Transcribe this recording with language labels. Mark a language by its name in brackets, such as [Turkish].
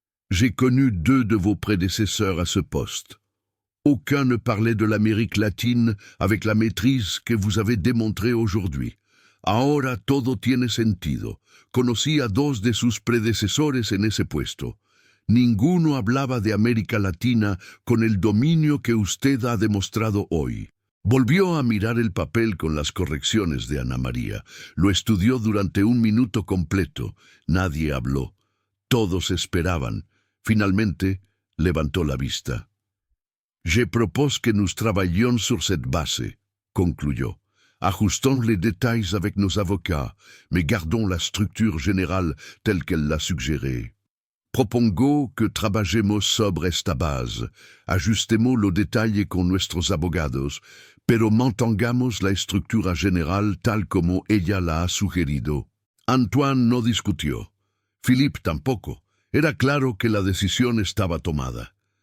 [French] J'ai connu 2 de vos prédécesseurs à ce poste. Aucun ne parlait de l'Amérique latine avec la maîtrise que vous avez démontrée aujourd'hui. [Spanish] Ahora todo tiene sentido. Conocí a 2 de sus predecesores en ese puesto. Ninguno hablaba de América Latina con el dominio que usted ha demostrado hoy. Volvió a mirar el papel con las correcciones de Ana María. Lo estudió durante 1 minuto completo. Nadie habló. Todos esperaban. Finalmente, levantó la vista. [French] Je propose que nous travaillions sur cette base, [Spanish] concluyó. [French] Ajustons les détails avec nos avocats, mais gardons la structure générale telle qu'elle l'a suggérée. [Spanish] Propongo que trabajemos sobre esta base, ajustemos los detalles con nuestros abogados, pero mantengamos la estructura general tal como ella la ha sugerido. Antoine no discutió. Philippe tampoco. Era claro que la decisión estaba tomada.